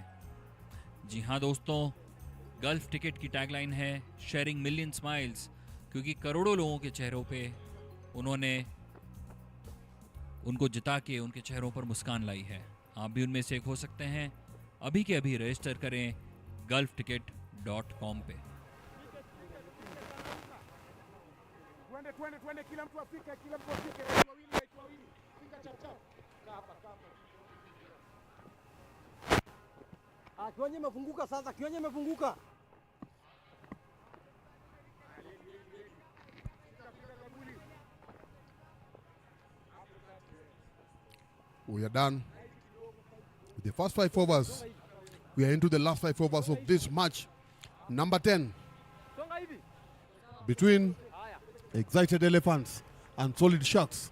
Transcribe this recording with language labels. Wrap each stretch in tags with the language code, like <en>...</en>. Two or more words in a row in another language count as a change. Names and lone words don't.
<hi>जी हाँ दोस्तों, गल्फ टिकट की टैगलाइन है</hi> <en>sharing million smiles,</en> <hi>क्योंकि करोड़ों लोगों के चेहरों पे उन्होंने उनको जिता के उनके चेहरों पर मुस्कान लाई है। आप भी उनमें से एक हो सकते हैं। अभी के अभी रजिस्टर करें gulfticket.com पे।</hi> <sw>Twende, kila mtu afike, kila mtu afike. Right wawili. Pinga chap chap. Kaa hapa. Kiwanja imefunguka sasa, kiwanja imefunguka.</sw> <en>We are done with the first 5 overs. We are into the last 5 overs of this match. Number 10 between Excited Elephants and Solid Sharks.</en>